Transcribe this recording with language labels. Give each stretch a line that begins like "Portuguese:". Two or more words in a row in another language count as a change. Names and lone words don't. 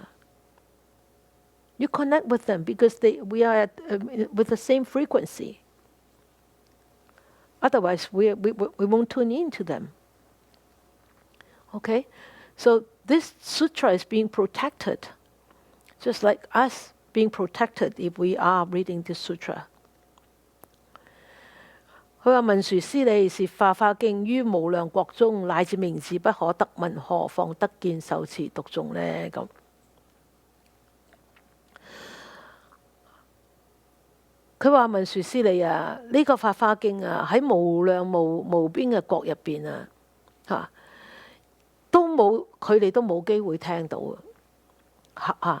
English: You connect with them because we are with the same frequency. Otherwise, we won't tune into them. Okay? So this sutra is being protected, just like us being protected if we are reading this sutra.
Cantonese: 佢話文殊師利是化華經於無量國中乃至名字不可得聞，何況得見受持讀誦呢？咁佢話文殊師利啊，呢、個法華經啊喺無量無邊嘅國入邊啊，佢哋都冇機會聽到啊！